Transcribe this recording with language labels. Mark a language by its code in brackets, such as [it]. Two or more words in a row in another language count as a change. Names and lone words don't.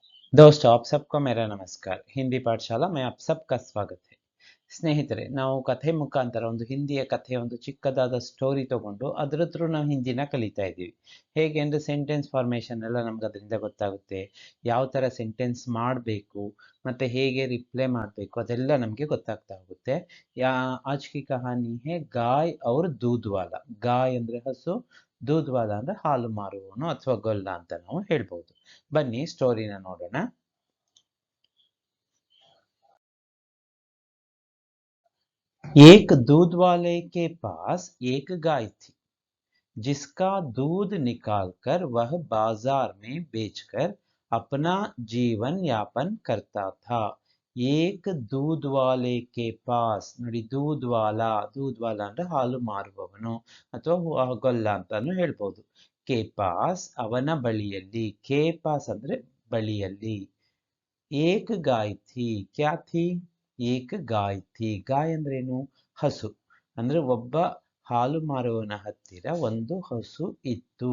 [hi] दोस्तों आप सबको मेरा नमस्कार। ಹಿಂದಿ ಪಾಠಶಾಲಾ में आप सबका स्वागत है। [kn] ಸ್ನೇಹಿತರೆ, ನಾವು ಕಥೆ ಮುಖಾಂತರ ಒಂದು ಹಿಂದಿಯ ಕಥೆಯ ಒಂದು ಚಿಕ್ಕದಾದ ಸ್ಟೋರಿ ತಗೊಂಡು ಅದರ ಥ್ರೂ ನಾವು ಹಿಂದಿನ ಕಲಿತಾ ಇದ್ದೀವಿ. ಹೇಗೆ ಅಂದರೆ [en] sentence formation [kn] ಎಲ್ಲ ನಮ್ಗೆ ಅದರಿಂದ ಗೊತ್ತಾಗುತ್ತೆ. ಯಾವ ಥರ ಸೆಂಟೆನ್ಸ್ ಮಾಡಬೇಕು ಮತ್ತು ಹೇಗೆ ರಿಪ್ಲೈ ಮಾಡಬೇಕು ಅದೆಲ್ಲ ನಮಗೆ ಗೊತ್ತಾಗ್ತಾ ಹೋಗುತ್ತೆ. [hi] आज की कहानी है गाय और दूध वाला. [kn] ಗಾಯ್ ಅಂದರೆ ಹಸು, [hi] दूध वाला [kn] ಅಂದರೆ ಹಾಲು ಮಾರುವವನು ಅಥವಾ ಗೊಲ್ಲ ಅಂತ ನಾವು ಹೇಳ್ಬೋದು. ಬನ್ನಿ ಸ್ಟೋರಿನ ನೋಡೋಣ. [hi] एक दूध वाले के पास एक गाय थी जिसका दूध निकालकर वह बाजार में बेचकर अपना जीवन यापन करता था। एक दूध वाले के पास [kn] ನೋಡಿ, [hi] दूध वाला [kn] ಅಂದ್ರೆ ಹಾಲು ಮಾರುವವನು ಅಥವಾ ಗೊಲ್ಲ ಅಂತಾನು ಹೇಳ್ಬೋದು. [hi] के पास [kn] ಅವನ ಬಳಿಯಲ್ಲಿ, [hi] के पास [kn] ಅಂದ್ರೆ ಬಳಿಯಲ್ಲಿ, [hi] एक गाय थी, क्या थी, एक गाय थी. [kn] ಗಾಯ್ ಅಂದ್ರೇನು? ಹಸು. ಅಂದ್ರೆ ಒಬ್ಬ ಹಾಲು ಮಾರುವವನ ಹತ್ತಿರ ಒಂದು ಹಸು ಇತ್ತು.